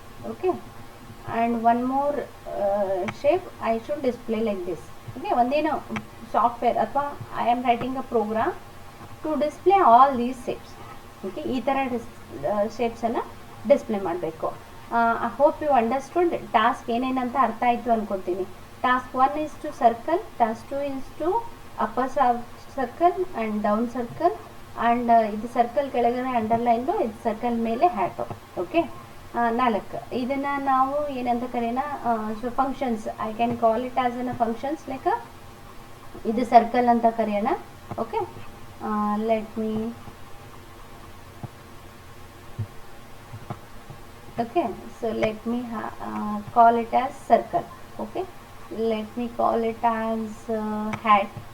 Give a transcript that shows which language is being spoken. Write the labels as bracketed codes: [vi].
[en] Okay, and one more shape I should display like this. Okay, [kn] ಒಂದೇನೋ software ಅಥವಾ [en] I am writing a program to display all these shapes. [kn] Okay, ಈ ಥರ ಶೇಪ್ಸನ್ನು display ಮಾಡಬೇಕು. [en] I hope you understood [kn] task ಏನೇನಂತ ಅರ್ಥ ಆಯಿತು ಅಂದ್ಕೊತೀನಿ. [en] task 1 is to circle, task 2 is to upper circle and down circle, and [kn] ಇದು circle ಕೆಳಗಡೆ underline, ಇದು circle ಮೇಲೆ hat. Okay, 4 ಇದನ್ನು ನಾವು ಏನಂತ ಕರೆಯೋಣ, functions. [en] I can call it as an functions like [kn] ಇದು ಸರ್ಕಲ್ ಅಂತ ಕರೆಯೋಣ. [en] Okay, let me okay, so let me call it as circle. Okay, let me call it as hat.